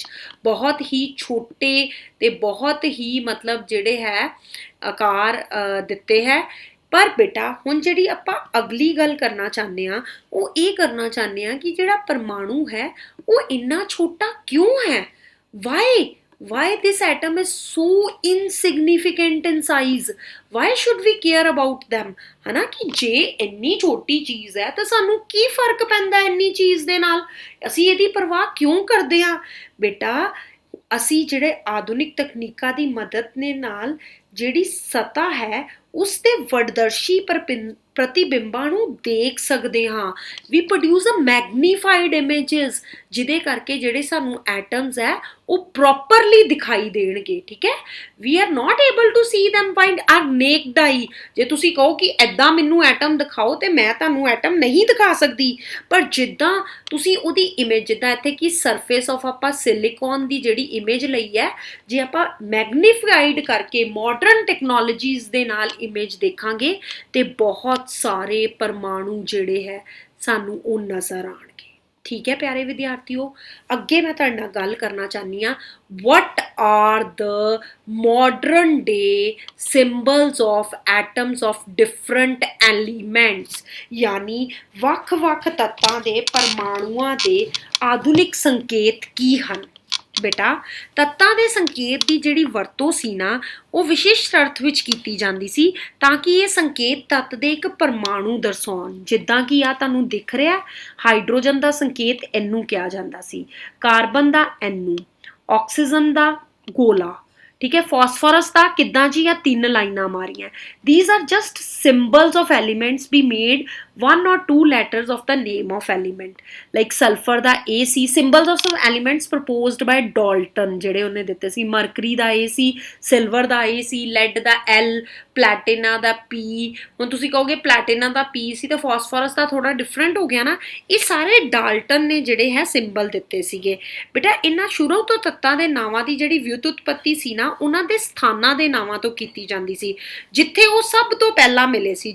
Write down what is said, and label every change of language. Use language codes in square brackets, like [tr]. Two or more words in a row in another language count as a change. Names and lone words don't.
[pa] ਬਹੁਤ ਹੀ ਛੋਟੇ ਤੇ ਬਹੁਤ ਹੀ ਮਤਲਬ ਜਿਹੜੇ ਹੈ ਆਕਾਰ ਦਿੱਤੇ ਹੈ। ਪਰ ਬੇਟਾ ਹੁਣ ਜਿਹੜੀ ਆਪਾਂ ਅਗਲੀ ਗੱਲ ਕਰਨਾ ਚਾਹੁੰਦੇ ਹਾਂ ਉਹ ਇਹ ਕਰਨਾ ਚਾਹੁੰਦੇ ਹਾਂ ਕਿ ਜਿਹੜਾ ਪਰਮਾਣੂ ਹੈ ਉਹ ਇੰਨਾ ਛੋਟਾ ਕਿਉਂ ਹੈ? [en] why this atom is so insignificant in size? why should we care about them? [pa] ਹੈ ਨਾ, ਕਿ ਜੇ ਇੰਨੀ ਛੋਟੀ ਚੀਜ਼ ਹੈ ਤਾਂ ਸਾਨੂੰ ਕੀ ਫਰਕ ਪੈਂਦਾ ਇੰਨੀ ਚੀਜ਼ ਦੇ ਨਾਲ? ਅਸੀਂ ਇਹਦੀ ਪਰਵਾਹ ਕਿਉਂ ਕਰਦੇ ਹਾਂ? ਬੇਟਾ ਅਸੀਂ ਜਿਹੜੇ ਆਧੁਨਿਕ ਤਕਨੀਕਾਂ ਦੀ ਮਦਦ ਦੇ ਨਾਲ ਜਿਹੜੀ ਸਤ੍ਹਾ ਹੈ ਉਸ ਦੇ ਵਡਦਰਸ਼ੀ ਪ੍ਰਤੀਬਿੰਬਾਂ ਨੂੰ ਦੇਖ ਸਕਦੇ ਹਾਂ। [en] we produce a magnified images [pa] ਜਿਹਦੇ ਕਰਕੇ ਜਿਹੜੇ ਸਾਨੂੰ ਐਟਮਸ ਹੈ ਉਹ ਪ੍ਰੋਪਰਲੀ ਦਿਖਾਈ ਦੇਣਗੇ। ਠੀਕ ਹੈ, [en] we are not able to see them by our naked eye। [pa] ਜੇ ਤੁਸੀਂ ਕਹੋ ਕਿ ਐਦਾਂ ਮੈਨੂੰ ਐਟਮ ਦਿਖਾਓ ਤੇ ਮੈਂ ਤੁਹਾਨੂੰ ਐਟਮ ਨਹੀਂ ਦਿਖਾ ਸਕਦੀ, ਪਰ ਜਿੱਦਾਂ ਤੁਸੀਂ ਉਹਦੀ ਇਮੇਜ, ਜਿੱਦਾਂ ਇੱਥੇ ਕਿ [en] surface of [pa] ਆਪਾਂ ਸਿਲੀਕॉन ਦੀ ਜਿਹੜੀ ਇਮੇਜ ਲਈ ਹੈ, ਜੇ ਆਪਾਂ ਮੈਗਨੀਫਾਈਡ ਕਰਕੇ [en] modern technologies [pa] ਦੇ ਨਾਲ ਇਮੇਜ ਦੇਖਾਂਗੇ ਤੇ ਬਹੁਤ ਸਾਰੇ ਪਰਮਾਣੂ ਜਿਹੜੇ ਹੈ ਸਾਨੂੰ ਉਹ ਨਜ਼ਰ ਆਉਣਗੇ। ਠੀਕ ਹੈ ਪਿਆਰੇ ਵਿਦਿਆਰਥੀਓ, ਅੱਗੇ ਮੈਂ ਤੁਹਾਡੇ ਨਾਲ ਗੱਲ ਕਰਨਾ ਚਾਹੁੰਦੀ ਹਾਂ, [en] what are the modern day symbols of atoms of different elements, [pa] ਯਾਨੀ ਵੱਖ-ਵੱਖ ਤੱਤਾਂ ਦੇ ਪਰਮਾਣੂਆਂ ਦੇ ਆਧੁਨਿਕ ਸੰਕੇਤ ਕੀ ਹਨ। ਬੇਟਾ ਤੱਤਾਂ ਦੇ ਸੰਕੇਤ ਦੀ ਜਿਹੜੀ ਵਰਤੋਂ ਸੀ ਨਾ ਉਹ ਵਿਸ਼ਿਸ਼ਟ ਅਰਥ ਵਿੱਚ ਕੀਤੀ ਜਾਂਦੀ ਸੀ ਤਾਂ ਕਿ ਇਹ ਸੰਕੇਤ ਤੱਤ ਦੇ ਇੱਕ ਪਰਮਾਣੂ ਦਰਸਾਉਣ। ਜਿੱਦਾਂ ਕਿ ਆ ਤੁਹਾਨੂੰ ਦਿਖ ਰਿਹਾ, ਹਾਈਡਰੋਜਨ ਦਾ ਸੰਕੇਤ ਇਹਨੂੰ ਕਿਹਾ ਜਾਂਦਾ ਸੀ, ਕਾਰਬਨ ਦਾ ਇਹਨੂੰ, ਆਕਸੀਜਨ ਦਾ ਗੋਲਾ, ਠੀਕ ਹੈ, ਫਾਸਫੋਰਸ ਦਾ ਕਿੱਦਾਂ ਜੀ ਆ 3 ਲਾਈਨਾਂ ਮਾਰੀਆਂ। [en] these are just symbols of elements be made 1 or 2 letters of the name of element, like sulfur ਦਾ AC, symbols of some elements proposed by Dalton [pa] ਜਿਹੜੇ ਉਹਨੇ ਦਿੱਤੇ ਸੀ। ਮਰਕਰੀ ਦਾ AC, ਸਿਲਵਰ ਦਾ AC, ਲੈਡ ਦਾ L, ਪਲੈਟੀਨਾ ਦਾ P। ਹੁਣ ਤੁਸੀਂ ਕਹੋਗੇ ਪਲੈਟੀਨਾ ਦਾ P ਸੀ ਤੇ ਫਾਸਫੋਰਸ ਦਾ ਥੋੜਾ ਡਿਫਰੈਂਟ ਹੋ ਗਿਆ ਨਾ, ਇਹ ਸਾਰੇ ਡਾਲਟਨ ਨੇ ਜਿਹੜੇ ਹੈ ਸਿੰਬਲ ਦਿੱਤੇ ਸੀਗੇ। ਬੇਟਾ ਇਹਨਾਂ ਸ਼ੁਰੂ ਤੋਂ ਤੱਤਾਂ ਦੇ ਨਾਵਾਂ ਦੀ ਜਿਹੜੀ ਵਿਉਤਪੱਤੀ ਸੀ ਨਾ ਉਹਨਾਂ ਦੇ ਸਥਾਨਾਂ ਦੇ ਨਾਵਾਂ ਤੋਂ ਕੀਤੀ ਜਾਂਦੀ ਸੀ ਜਿੱਥੇ ਉਹ ਸਭ ਤੋਂ ਪਹਿਲਾਂ ਮਿਲੇ ਸੀ।